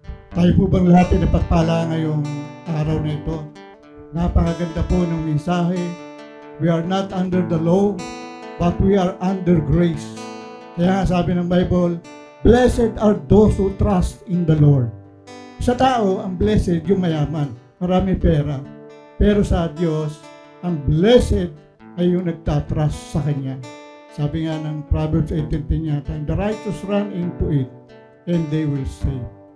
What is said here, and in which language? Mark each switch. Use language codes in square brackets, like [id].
[tl] Tayo po bang lahat ay napagpala ngayong araw na ito? Napakaganda po ng mensahe. [en] We are not under the law, but we are under grace. [tl] Kaya nga sabi ng Bible, [en] blessed are those who trust in the Lord. [tl] Sa tao, ang blessed yung mayaman, marami pera. Pero sa Diyos, ang blessed ay yung nagtatrust sa Kanya. Sabi nga ng [en] Proverbs 18:10 yata, the righteous run into it, and they will save.